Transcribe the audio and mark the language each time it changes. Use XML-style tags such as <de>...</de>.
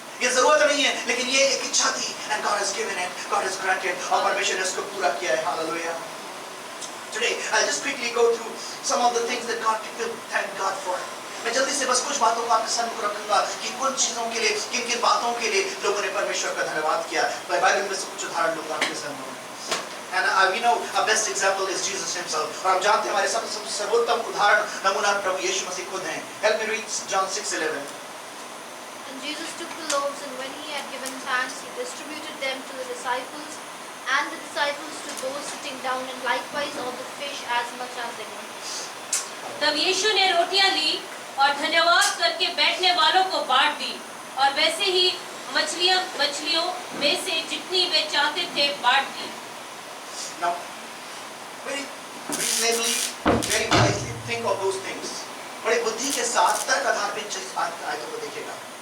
<hi>ये जरूरत नहीं है, लेकिन ये एक इच्छा थी,</hi> <en>and God has given it, God has granted,</en> <hi>और परमेश्वर ने इसको पूरा किया है.</hi> <en>Hallelujah. Today, I'll just quickly go through some of the things that God people thank God for.</en> <hi>मैं जल्दी से बस कुछ बातों को आपके सामने रखूंगा कि कुछ चीजों के लिए, किन-किन बातों के लिए लोगों ने परमेश्वर का धन्यवाद किया. बाइबल में से कुछ उदाहरण लूंगा आपके सामने.</hi> <en>And we know our best example is Jesus Himself.</en> <hi>और हम जानते हैं हमारे सबसे सर्वोत्तम उदाहरण नमूना प्रभु यीशु मसीह खुद हैं.</hi> <en>Help me read John 6:11. And Jesus took the loaves, and when He had given thanks, He distributed them to the disciples, and the disciples to those sitting down, and likewise of the fish as much as they wanted.</en> <hi>तब यीशु ने रोटियां ली और धन्यवाद करके बैठने वालों को बांट दी, और वैसे ही मछलियों में से जितनी वे चाहते थे बांट दी.</hi> <en>Now, very reasonably, very wisely think of those things.</en> <hi>बड़े बुद्धि के साथ तर्क आधार पे इस बात आयतों को देखिएगा.</hi>